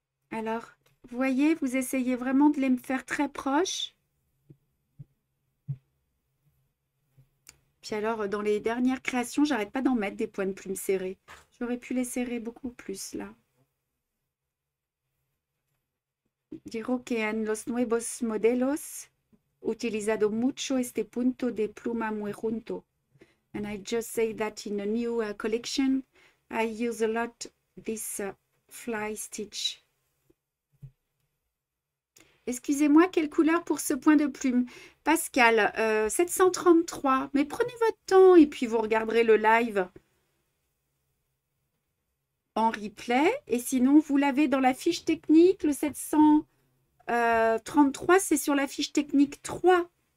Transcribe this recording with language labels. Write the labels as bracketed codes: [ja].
[fr] Alors, vous voyez, vous essayez vraiment de les faire très proches. Puis alors, dans les dernières créations, j'arrête pas d'en mettre des points de plume serrés. J'aurais pu les serrer beaucoup plus, là. [es] Digo que en los nuevos modelos utilizado mucho este punto de pluma muy junto. [en] And I just say that in a new collection, I use a lot this fly stitch. [fr] Excusez-moi, quelle couleur pour ce point de plume? Pascal, 733. Mais prenez votre temps et puis vous regarderez le live en replay. Et sinon, vous l'avez dans la fiche technique. Le 733, c'est sur la fiche technique 3.